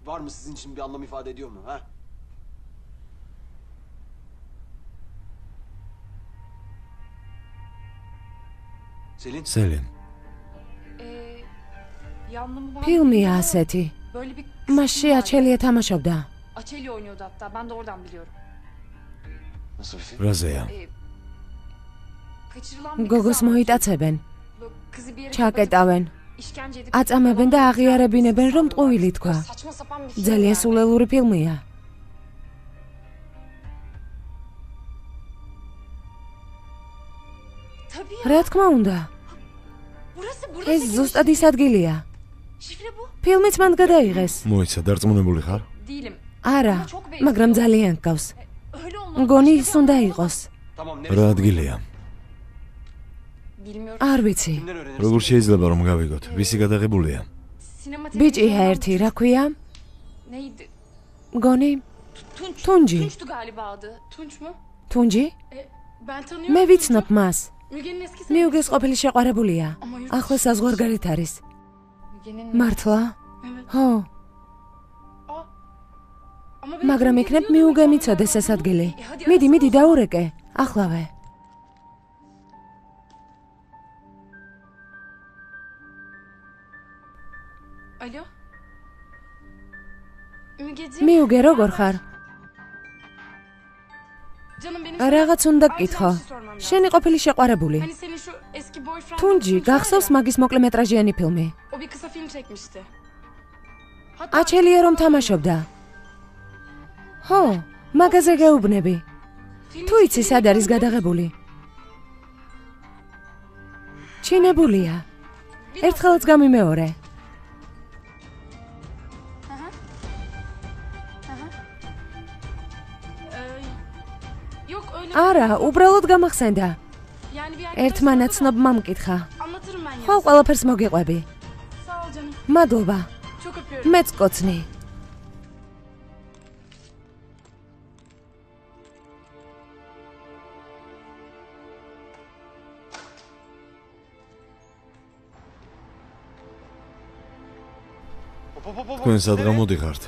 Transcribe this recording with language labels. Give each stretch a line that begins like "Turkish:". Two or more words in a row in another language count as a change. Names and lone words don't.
Georgian: სელინ, ფილმია ასეთი. მასში აჩელია თამაშობდა.
Turkish: Açeli oynuyordu hatta. Ben de oradan biliyorum.
Georgian: რაზეა?
Turkish: Kaçırılan
Georgian: გოგოს მოიტაცებენ,
Turkish: kızı bir yere
Georgian: ჩაკეტავენ,
Turkish: işkence edip
Georgian: აწამებენ და აღიარებინებენ, რომ ტყუილი თქვა.
Turkish: saçma sapan bir şey.
Georgian: ძალიან სულელური ფილმია.
Turkish: Tabii ya.
Georgian: რა თქმა უნდა,
Turkish: Burası
Georgian: ეს ზუსტად ის ადგილია.
Turkish: Şifre bu.
Georgian: ფილმიც მან გადაიღეს. მოიცა, დარწმუნებული ხარ?
Turkish: Değilim.
Georgian: არა, მაგრამ ძალიან გავს.
Turkish: Öyle olmalı.
Georgian: მგონი ის უნდა იყოს. რა ადგილია?
Turkish: Bilmiyorum.
Georgian: არ ვიცი. როგორ შეიძლება რომ გავიგოთ? ვისი გადაღებულია?
Turkish: Sinema
Georgian: ბიჭია ერთი, რა ქვია?
Turkish: neydi?
Georgian: მგონი
Turkish: Tunç. Tunci. Tunç'tu galiba adı. Tunç mu?
Georgian: თუნჯი?
Turkish: Ben tanıyorum.
Georgian: მე ვიცნობ მას.
Turkish: Müge'nin eski
Georgian: მიუგეს ყოფილი შეყვარებულია. ახლა საზღვარგარეთ არის.
Turkish: Müge'nin.
Georgian: მართლა?
Turkish: Evet.
Georgian: ხო,
Turkish: Ama ben
Georgian: მაგრამ იქნებ მიუგე მიცოდეს ეს ადგილი. მიდი დაურეკე. ახლავე.
Turkish: Alo. Mügeci.
Georgian: მიუგე როგორ ხარ?
Turkish: Canım benim.
Georgian: რაღაც უნდა გკითხო. შენი ყოფილი შეყვარებული.
Turkish: Hani senin şu eski boyfriend.
Georgian: თუნჯი, გახსოვს მაგის მოკლემეტრაჟიანი ფილმი?
Turkish: O bir kısa film çekmişti.
Georgian: აჩელია რომ თამაშობდა. ხო, მაგაზე გეუბნები. თუ იცი სად არის გადაღებული? ჩინებულია. ერთხელაც გამიმეორე.
Turkish: Yok öyle.
Georgian: არა, უბრალოდ გამახსენდა.
Turkish: Yani bir
Georgian: ერთმა ნაცნობმა მკითხა.
Turkish: anlatırım ben ya.
Georgian: ხო, ყველაფერს მოგიყვები.
Turkish: Sağ ol canım.
Georgian: მადლობა.
Turkish: Çok öpüyorum.
Georgian: მეც კოცნი. თქვენ სად გამოდიხართ?